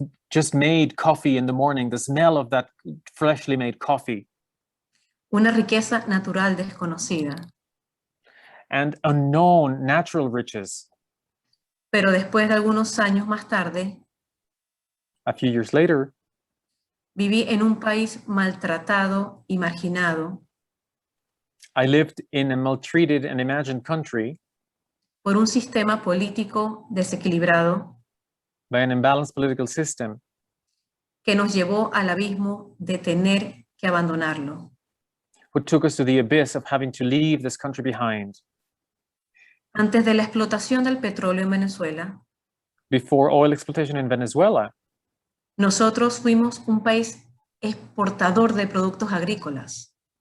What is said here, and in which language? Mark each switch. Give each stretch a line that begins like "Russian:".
English: Just made coffee in the morning, the smell of that freshly made coffee,
Spanish: una riqueza natural desconocida.
English: and unknown natural riches.
Spanish: Pero después de algunos años más tarde,
English: A few years later,
Spanish: viví en un país maltratado y marginado
English: I lived in a maltreated and imagined country
Spanish: por un sistema político desequilibrado
English: by an imbalanced political system
Spanish: que nos llevó al abismo de tener que abandonarlo.
English: who took us to the abyss of having to leave this country behind.
Spanish: Antes de la explotación del petróleo en Venezuela,
English: Before oil exploitation in Venezuela,
Spanish: nosotros fuimos un país exportador de productos agrícolas,